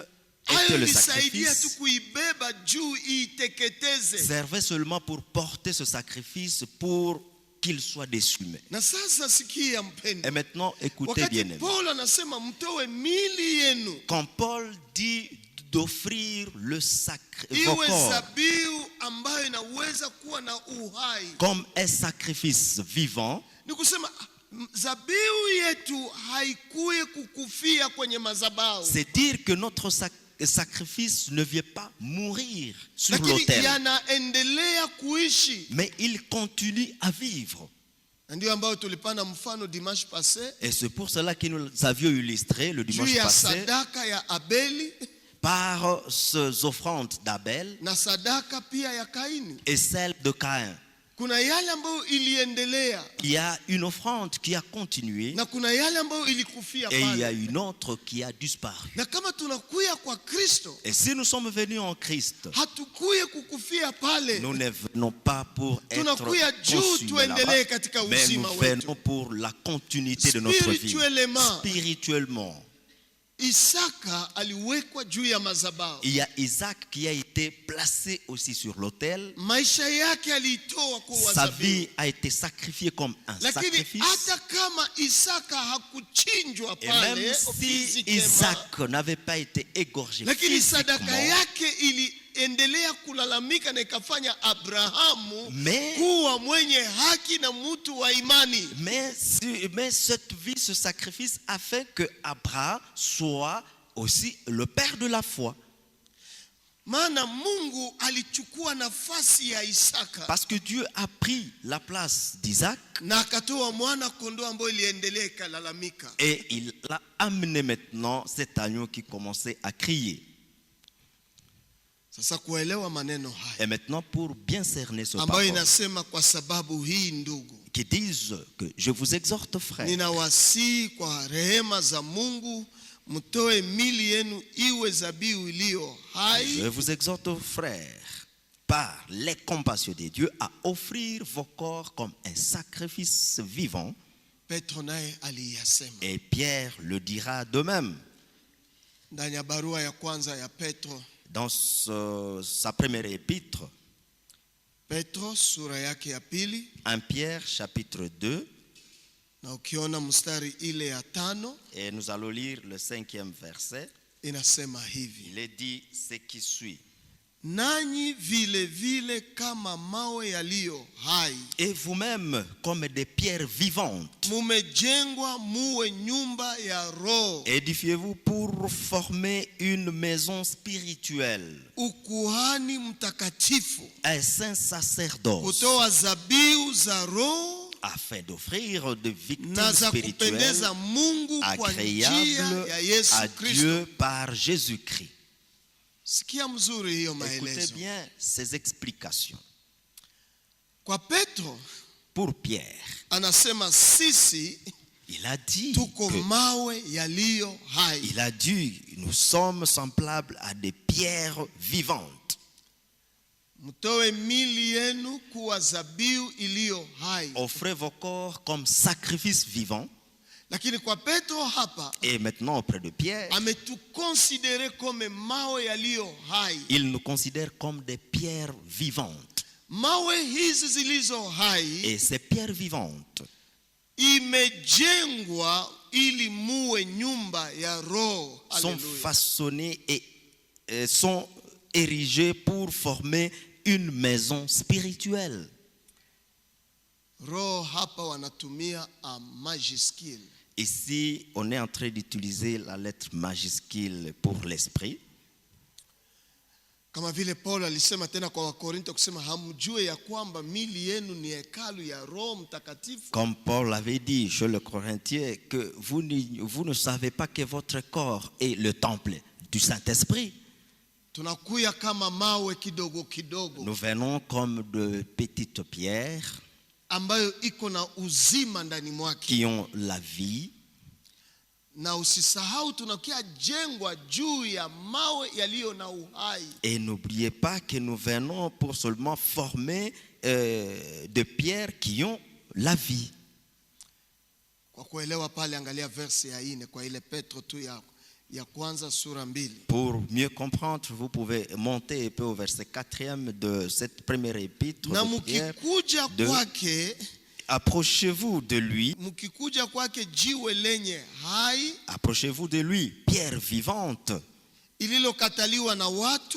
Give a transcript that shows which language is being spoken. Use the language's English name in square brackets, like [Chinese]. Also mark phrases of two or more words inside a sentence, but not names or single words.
[Swahili] hayo [French] était le [Swahili] ilisaidia tu [French] sacrifice [Swahili] kuibeba juu iiteketeze. [French] servait seulement pour porter ce sacrifice pour qu'il soit dessumé. [Swahili] Na sasa sikia [French] Et [Swahili] mpendo, [French] maintenant, écoutez [Swahili] wakati [French] bien aimé. [Swahili] Paulo anasema mtoe mili yenu [French] Quand Paul dit d'offrir le vos [Swahili] iwe [French] corps [Swahili] zabiu ambayo inaweza kuwa na uhai, [French] comme un sacrifice vivant, [Swahili] ni kusema zabiu yetu haikuye kukufia kwenye madhabahu, [French] c'est dire que notre sacrifice ne vient pas mourir sur [Swahili] lakini [French] l'autel, [Swahili] yanaendelea kuishi. [French] mais il continue à vivre. [Swahili] Na ndio ambayo tulipana mfano [French] dimanche passé Et c'est pour cela que nous avions illustré le [Swahili] juu [French] dimanche [Swahili] ya [French] passé [Swahili] sadaka ya Abeli [French] par ces offrandes d'Abel [Swahili] na sadaka pia ya Kaini. [French] et celle de Caïn. [Swahili] Kuna yale ambayo iliendelea [French] Il y a une offrande qui a continué [Swahili] na kuna yale ambayo ilikufia [French] et il y a [Swahili] pale. [French] une autre qui a disparu. [Swahili] Na kama tunakuya kwa Kristo, [French] Et si nous sommes venus en Christ, [Swahili] hatukuye kukufia pale, [French] nous ne venons pas pour être [Swahili] tunakuya juu [French] consumés [Swahili] tuendelee [French] là-bas, [Swahili] katika [French] mais nous [Swahili] uzima wetu. [French] venons pour la continuité de notre vie. Spirituellement. Spirituellement, [Swahili] Isaka aliwekwa juu ya madhabahu, [French] il y a Isaac qui a été placé aussi sur l'autel. [Swahili] maisha yake aliitoa kwa [French] Sa [Swahili] zabiu. [French] vie a été sacrifiée comme un [Swahili] Lakini [French] sacrifice. [Swahili] hata kama Isaka hakuchinjwa [French] Et même [Swahili] pale [French] si [Swahili] physiquement, [French] Isaac n'avait pas été égorgé [Swahili] lakini sadaka [French] physiquement, [Swahili] yake iliendelea kulalamika na ikafanya Abrahamu [French] mais [Swahili] kuwa mwenye haki na mtu wa imani. [French] Mais cette vie, ce sacrifice a fait que Abraham soit aussi le père de la foi. [Swahili] Maana Mungu alichukua nafasi ya Isaka [French] Parce que Dieu a pris la place d'Isaac [Swahili] na akatoa mwana kondoo ambaye iliendelea ikalalamika. [French] et il a amené maintenant cet agneau qui commençait à crier. [Swahili] Sasa kuelewa maneno haya [French] Et maintenant, pour bien cerner ce [Swahili] ambayo [French] parole, [Swahili] inasema kwa sababu hii ndugu, [French] qui disent que je vous exhorte, frère, [Swahili] ninawasihi kwa rehema za Mungu mtoe mili yenu iwe zabiu iliyo hai. [French] je vous exhorte, frère, par les compassions de Dieu, à offrir vos corps comme un sacrifice vivant. [Swahili] Petro naye aliyasema [French] Et Pierre le dira de même. [Swahili] ndani ya barua ya kwanza ya Petro, [French] Dans sa première épître, [Swahili] Petro sura yake ya pili, [French] 1 Pierre chapitre 2, [Swahili] na ukiona mstari ile ya 5 [French] et nous allons lire le 5e verset. [Swahili] inasema hivi: [French] Il est dit ce qui suit. [Swahili] nanyi vile vile kama mawe yaliyo hai [French] Et vous-même, comme des pierres vivantes, [Swahili] mumejengwa muwe nyumba ya roho, [French] édifiez-vous pour former une maison spirituelle, [Swahili] ukuhani mtakatifu, [French] un saint sacerdoce, [Swahili] kutoa zabiu za roho [French] afin d'offrir des victimes [Swahili] na za [French] spirituelles [Swahili] kupendeza Mungu kwa njia [French] agréables [Swahili] ya Yesu [French] à [Swahili] Kristo. [French] Dieu par Jésus-Christ. [Swahili] Sikia mzuri hiyo [French] Écoutez [Swahili] maelezo. [French] bien ces explications. [Swahili] Kwa Petro [French] Pour Pierre, [Swahili] anasema sisi [French] il a dit [Swahili] tuko [French] que [Swahili] mawe yaliyo hai. [French] il a dit, nous sommes semblables à des pierres vivantes. [Swahili] mtoe mili yenu kuwa zabihu iliyo hai. [French] Offrez vos corps comme sacrifice vivant. [Swahili] Lakini kwa Petro hapa, [French] Et maintenant auprès de Pierre, [Swahili] ametukonsidere kama mawe yaliyo hai. [French] il nous considère comme des pierres vivantes. [Swahili] Mawe hizi zilizo hai [French] Et ces pierres vivantes [Swahili] imejengwa ili muwe nyumba ya roho. [French] sont [Swahili] Haleluya. [French] façonnées et sont érigées pour former une maison spirituelle. [Swahili] Roho hapa wanatumia [French] a majuscule. Ici, on est en train d'utiliser la lettre majuscule pour l'esprit. [Swahili] Kama vile Paulo alisema tena kwa Wakorinto kusema hamjue ya kwamba mili yenu ni hekalu ya Roho Mtakatifu. [French] Comme Paul avait dit chez le Corinthiens, que vous ne savez pas que votre corps est le temple du Saint-Esprit. [Swahili] Tunakuya kama mawe kidogo kidogo [French] Nous venons comme de petites pierres [Swahili] ambayo iko na uzima ndani mwake. [French] qui ont la vie. [Swahili] Na usisahau tunakia jengwa juu ya mawe yaliyo na uhai. [French] Et n'oubliez pas que nous venons pour seulement former de pierres qui ont la vie. [Swahili] Kwa kuelewa pale, angalia verse ya 4 kwa ile Petro tu ya kwanza sura 2. [French] Pour mieux comprendre, vous pouvez monter un peu au verset 4e de cette première épître [Swahili] Na [French] de Pierre. [Swahili] mukikuja kwake, [French] Approchez-vous de lui, [Swahili] mukikuja kwake jiwe lenye hai [French] approchez-vous de lui, pierre vivante, [Swahili] ililokataliwa na watu,